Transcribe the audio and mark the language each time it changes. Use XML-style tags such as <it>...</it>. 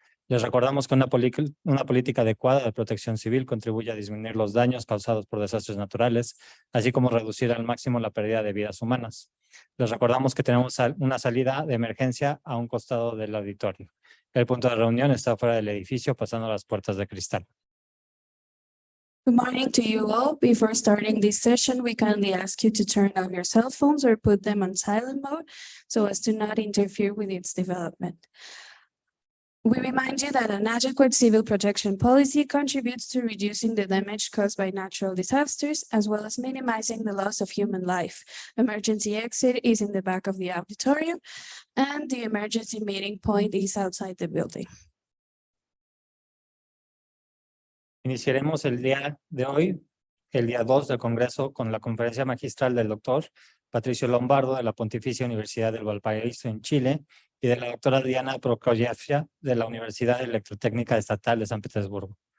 <es>Les recordamos que una política adecuada de protección civil contribuye a disminuir los daños causados por desastres naturales, así como reducir al máximo la pérdida de vidas humanas. Les recordamos que tenemos una salida de emergencia a un costado del auditorio. El punto de reunión está fuera del edificio, pasando las puertas de cristal.</es> <en>Good morning to you all. Before starting this session, we kindly ask you to turn off your cell phones or put them on silent mode so as to not interfere with its development. We remind you that an adequate civil protection policy contributes to reducing the damage caused by natural disasters, as well as minimizing the loss of human life. Emergency exit is in the back of the auditorium, and the emergency meeting point is outside the building.</en> <es>Iniciaremos el día de hoy, el día 2 del Congreso, con la conferencia magistral del doctor Patricio Lombardo de la Pontificia Universidad del Valparaíso en Chile y de la doctora Diana Prokofiev de la Universidad Electrotécnica Estatal de San Petersburgo.</es>